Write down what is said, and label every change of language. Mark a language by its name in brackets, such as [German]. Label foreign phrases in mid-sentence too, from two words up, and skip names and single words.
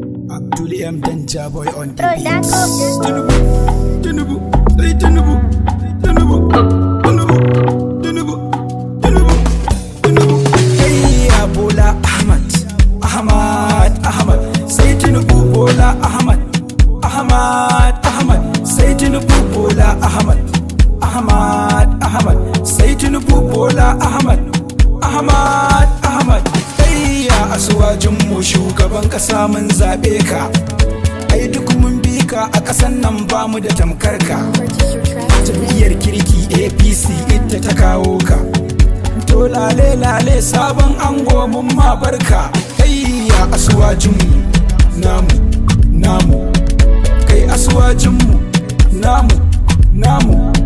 [English] Abdul M Danja boy on the Production. beats. [Hausa] Tinubu, Tinubu, sai Tinubu, Tinubu, Tinubu, Tinubu, Tinubu. Hey, ya Bola Ahmad, Ahmad, Ahmad, sai Tinubu, Bola Ahmad. Ahmad, Ahmad, sai Tinubu Bola Ahmad. Ahmad, Ahmad, sai Tinubu Bola Ahmad. Ahmad, Ahmad, kai ya asuwajinmu shugaban ƙasa mun zaɓe ka. Ai duk mun bi ka a ƙasan nan ba mu da tamkar ka. [English] Purchase your track today. [Hausa] Jam'iyyar kirki A P C ita ta kawo ka. To lale lale sabon ango mun ma barka. Kai ya asuwajinmu, namu, namu. Kai asuwajinmu, namu, namu.